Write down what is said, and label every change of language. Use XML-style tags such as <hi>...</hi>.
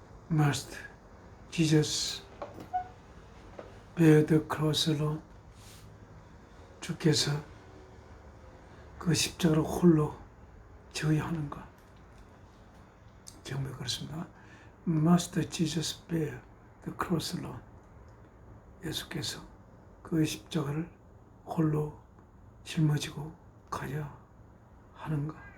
<en>Must Jesus bear the cross alone?</en> <ko>주께서 그 십자가를 홀로 져야 하는가? 제목이 그렇습니다.</ko> <en>Must Jesus bear the cross alone?</en> <ko>예수께서 그 십자가를 홀로 짊어지고 가야 하는가?</ko>